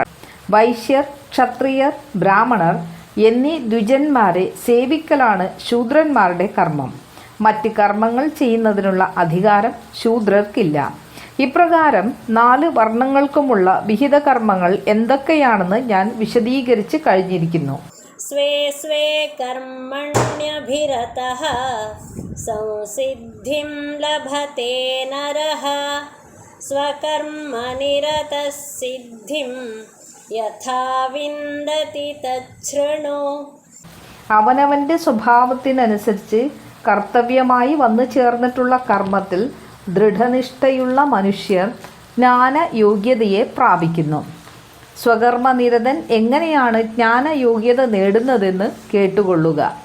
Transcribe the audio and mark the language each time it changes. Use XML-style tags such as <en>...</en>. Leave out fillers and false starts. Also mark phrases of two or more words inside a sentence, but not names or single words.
<ml>വൈശ്യർ, ക്ഷത്രിയർ, ബ്രാഹ്മണർ എന്നീ ദ്വിജന്മാരെ സേവിക്കലാണ് ശൂദ്രന്മാരുടെ കർമ്മം. മറ്റ് കർമ്മങ്ങൾ ചെയ്യുന്നതിനുള്ള അധികാരം ശൂദ്രർക്കില്ല. ഇപ്രകാരം 4 വർണ്ണങ്ങൾക്കുമുള്ള വിഹിത കർമ്മങ്ങൾ എന്തൊക്കെയാണെന്ന് ഞാൻ വിശദീകരിച്ച് കഴിഞ്ഞിരിക്കുന്നു.</ml> <sa>स्वे स्वे कर्मण्यभिरतः संसिद्धिं लभते नरः स्वकर्मनिरतः सिद्धिं यथा विन्दति तच्छृणु.</sa> <ml>അവനവൻ്റെ സ്വഭാവത്തിനനുസരിച്ച് കർത്തവ്യമായി വന്നു ചേർന്നിട്ടുള്ള കർമ്മത്തിൽ ദൃഢനിഷ്ഠയുള്ള മനുഷ്യർ ജ്ഞാനയോഗ്യതയെ പ്രാപിക്കുന്നു. സ്വകർമ്മനിരതൻ എങ്ങനെയാണ് ജ്ഞാനയോഗ്യത നേടുന്നതെന്ന് കേട്ടുകൊള്ളുക.</ml>